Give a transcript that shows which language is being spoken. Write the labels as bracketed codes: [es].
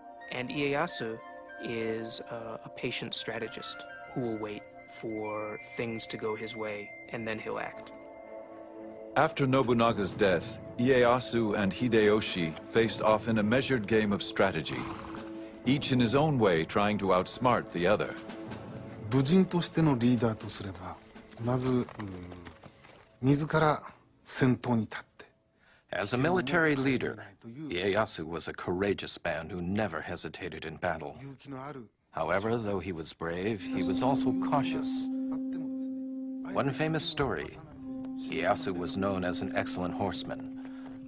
[en] And Ieyasu is a patient strategist who will wait for things to go his way, and then he'll act. After Nobunaga's death, Ieyasu and Hideyoshi faced off in a measured game of strategy, each in his own way trying to outsmart the other. [ja] 武人としてのリーダーとすれば、まず自ら先頭に立って。 [en] As a military leader, Ieyasu was a courageous man who never hesitated in battle. However, though he was brave, he was also cautious. One famous story, Ieyasu was known as an excellent horseman.